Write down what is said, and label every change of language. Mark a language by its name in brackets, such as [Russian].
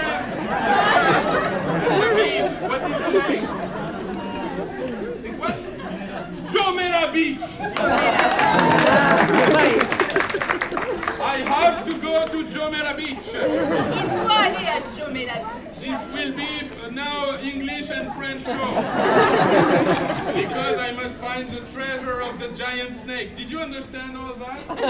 [English] The beach, what is the name? It's what? Jumeirah Beach. I have to go to Jumeirah Beach. [French] Il doit aller à Jumeirah Beach. [English] This will be now English and French show. Because I must find the treasure of the giant snake. Did you understand all that?